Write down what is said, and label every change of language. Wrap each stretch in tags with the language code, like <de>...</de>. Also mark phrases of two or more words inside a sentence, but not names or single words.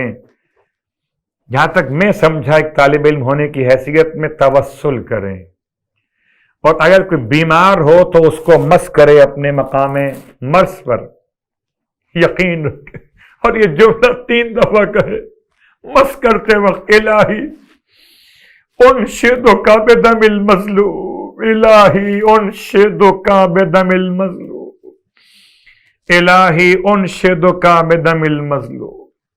<ur>جہاں تک میں سمجھا ایک طالب علم ہونے کی حیثیت میں توسل کریں, اور اگر کوئی بیمار ہو تو اس کو مس کرے اپنے مقام مرض پر, یقین رکھے, اور یہ جملہ 3 دفعہ کہے مس کرتے وقت,</ur> <ar>الہی انشدک بدم المظلوم, الہی انشدک بدم المظلوم, الہی انشدک بدم المظلوم.</ar>